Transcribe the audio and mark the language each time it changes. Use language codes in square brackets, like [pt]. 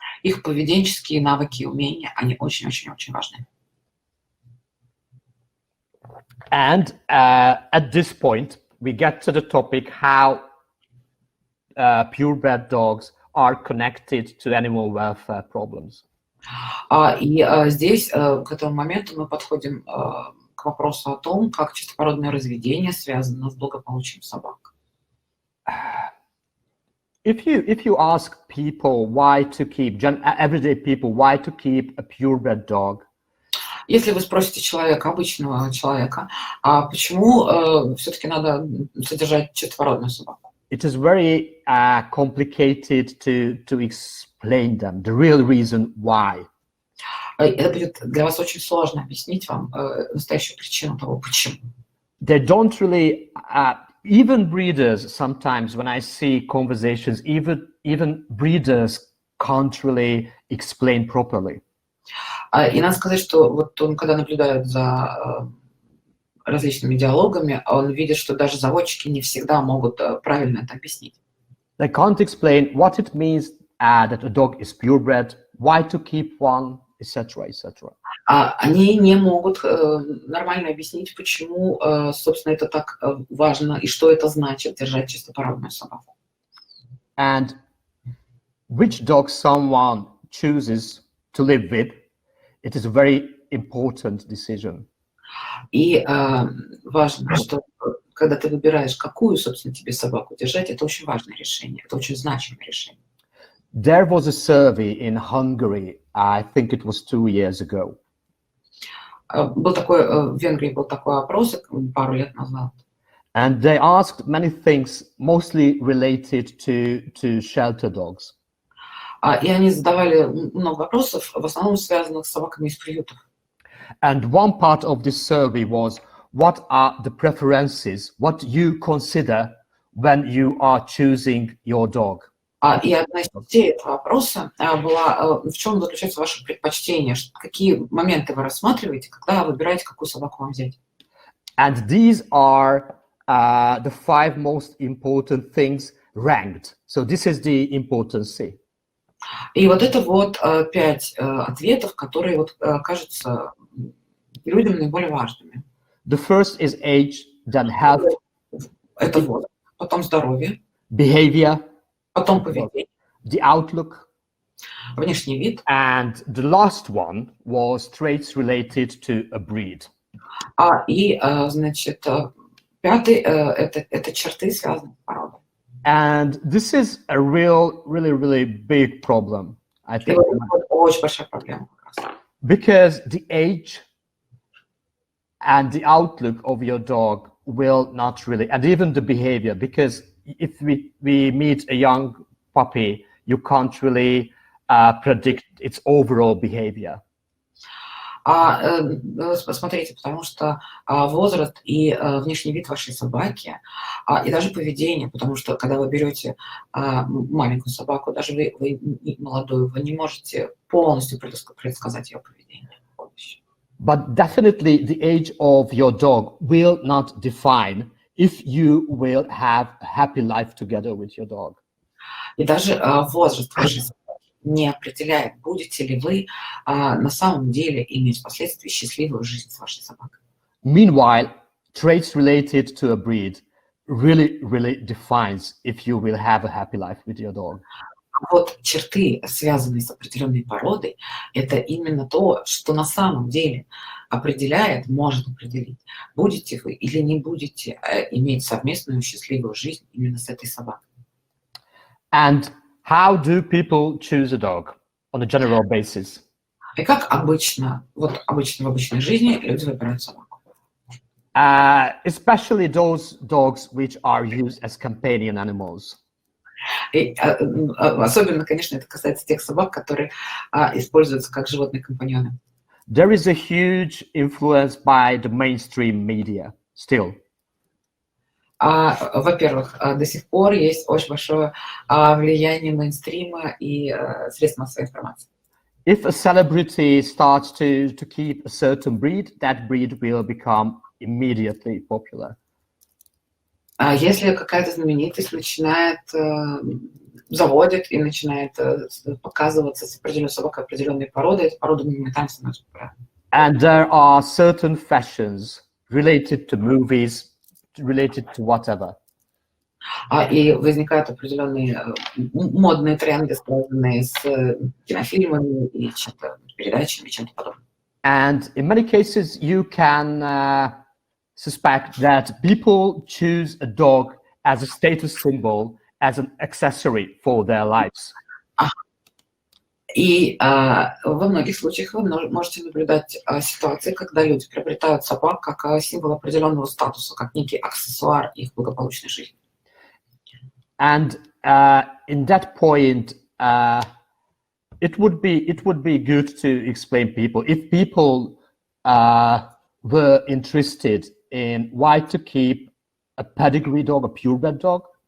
[ru] Их поведенческие навыки и умения, они очень-очень-очень важны. [en] And at this point, we get to the topic how purebred dogs are connected to animal welfare problems. [ru] И здесь, к этому моменту, мы подходим к вопросу о том, как чистопородное разведение связано с благополучием собак. [en] If you ask people why to keep, everyday people, why to keep a purebred dog, [ru] Если вы спросите человека, обычного человека, а почему все-таки надо содержать чистопородную собаку? [en] it is very complicated to explain them the real reason why. [ru] Это будет для вас очень сложно объяснить вам настоящую причину того, почему. [en] They don't really, even breeders sometimes when I see conversations, even breeders can't really explain properly. [ru] И надо сказать, что вот он, когда наблюдает за различными диалогами, он видит, что даже заводчики не всегда могут правильно это объяснить. [en] They can't explain what it means that a dog is purebred, why to keep one, etc., etc. [ru] Они не могут нормально объяснить, почему, собственно, это так важно и что это значит держать чистопородную собаку. [en] And which dog someone chooses to live with, it is a very important decision. [ru] И важно, что когда ты выбираешь, какую, собственно, тебе собаку держать, это очень важное решение, это очень значимое решение. [en] There was a survey in Hungary, I think it was 2 years ago. [ru] Был такой, в Венгрии был такой опрос пару лет назад. [en] And they asked many things, mostly related to shelter dogs. [ru] И они задавали много вопросов, в основном связанных с собаками из приютов. [en] And one part of this survey was, what are the preferences, what you consider when you are choosing your dog? [ru] И одна из частей этого вопроса была, в чем заключается ваше предпочтение, какие моменты вы рассматриваете, когда выбираете, какую собаку вам взять. [en] And these are the 5 most important things ranked. So this is the importance. [ru] И вот это вот 5 ответов, которые вот кажутся людям наиболее важными. [en] The first is age, then health. [ru] Это вот, потом здоровье, [en] behavior, [ru] потом поведение, [en] the outlook, [ru] внешний вид. [en] and the last one was traits related to a breed. [ru] И, значит, пятый это черты, связанные с породой. [en] And this is a really big problem, I think. [ru] Очень большая проблема. [en] Because the age and the outlook of your dog will not really, and even the behavior, because if we meet a young puppy, you can't really predict its overall behavior. [ru] Смотрите, потому что возраст и внешний вид вашей собаки, и даже поведение, потому что когда вы берете маленькую собаку, даже вы молодую, вы не можете полностью предсказать ее поведение. [en] But definitely the age of your dog will not define if you will have a happy life together with your dog. [ru] И даже возраст вашей собаки не определяет, будете ли вы на самом деле иметь впоследствии счастливую жизнь с вашей собакой. [en] Meanwhile, traits related to a breed really defines if you will have a happy life with your dog. [ru] Вот черты, связанные с определенной породой, это именно то, что на самом деле определяет, может определить, будете вы или не будете иметь совместную счастливую жизнь именно с этой собакой. [en] And how do people choose a dog on a general basis? [ru] И как обычно, вот обычно в обычной жизни люди выбирают собаку. [en] Especially those dogs which are used as companion animals. [ru] И, особенно, конечно, это касается тех собак, которые используются как животные-компаньоны. [en] There is a huge influence by the mainstream media still. [ru] Во-первых, до сих пор есть очень большое влияние мейнстрима и средств массовой информации. [en] If a celebrity starts to keep a certain breed, that breed will become immediately popular. [ru] Если какая-то знаменитость начинает, заводит и начинает показываться с определенной собакой определенной породы, эта порода моментально становится популярной. [en] And there are certain fashions related to movies, related to whatever. [ru] И возникают определенные модные тренды, связанные с кинофильмами и чем-то, передачами, чем-то подобным. [en] And in many cases, you can suspect that people choose a dog as a status symbol as an accessory for their lives. [ru] И во многих случаях вы можете наблюдать ситуации, когда люди приобретают собак как символ определенного статуса, как некий аксессуар их благополучной жизни. [en] And in that point, it would be good to explain people if people were interested in why to keep a pedigree dog, a purebred dog.